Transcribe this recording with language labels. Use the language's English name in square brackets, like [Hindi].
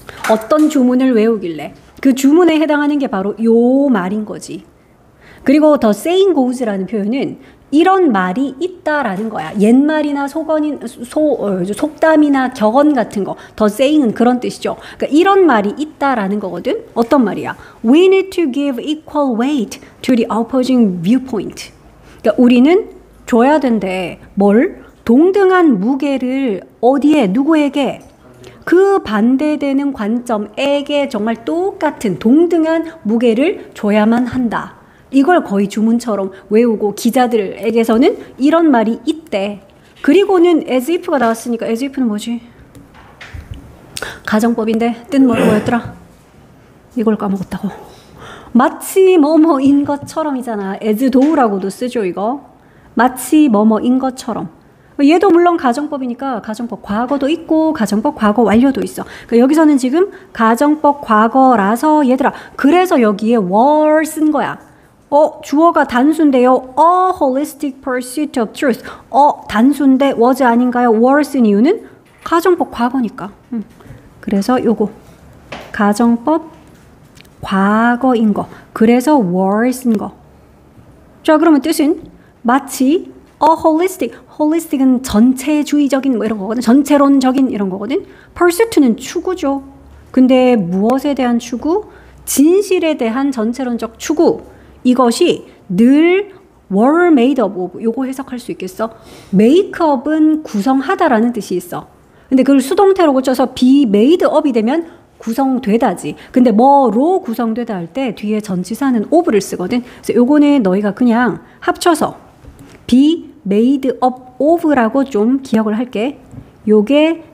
[Korean] 어떤 주문을 외우길래 그 주문에 해당하는 게 바로 요 말인 거지. 그리고 the saying goes라는 표현은 이런 말이 있다라는 거야. 옛말이나 속담이나 격언 같은 거. the saying은 그런 뜻이죠. 그러니까 이런 말이 있다라는 거거든. 어떤 말이야? [English] We need to give equal weight to the opposing viewpoint. [Korean] 그러니까 우리는 줘야 된대. 뭘? 동등한 무게를 어디에? 누구에게? 그 반대되는 관점에게 정말 똑같은 동등한 무게를 줘야만 한다. 이걸 거의 주문처럼 외우고 기자들에게서는 이런 말이 있대. 그리고는 as if가 나왔으니까 as if는 뭐지? 가정법인데 뜻 뭐였더라? 이걸 까먹었다고. 마치 뭐뭐인 것처럼이잖아. as though라고도 쓰죠 이거. 마치 뭐뭐인 것처럼. 얘도 물론 가정법이니까 가정법 과거도 있고 가정법 과거 완료도 있어. 그러니까 여기서는 지금 가정법 과거라서 얘들아 그래서 여기에 were 쓴 거야. 주어가 단수인데요. [English] A holistic pursuit of truth. [Korean] 단수인데 was 아닌가요? were 쓴 이유는 가정법 과거니까. 그래서 요거 가정법 과거인 거. 그래서 were 쓴 거. 자, 그러면 뜻은 마치 holistic은 전체주의적인 뭐 이런 거거든. 전체론적인 이런 거거든. pursuit는 추구죠. 근데 무엇에 대한 추구? 진실에 대한 전체론적 추구. 이것이 늘 were made up. 요거 해석할 수 있겠어? make up은 구성하다라는 뜻이 있어. 근데 그걸 수동태로 고쳐서 be made up이 되면 구성되다지. 근데 뭐로 구성되다 할 때 뒤에 전치사는 of를 쓰거든. 그래서 요거는 너희가 그냥 합쳐서 be made up of라고 좀 기억을 할게. 요게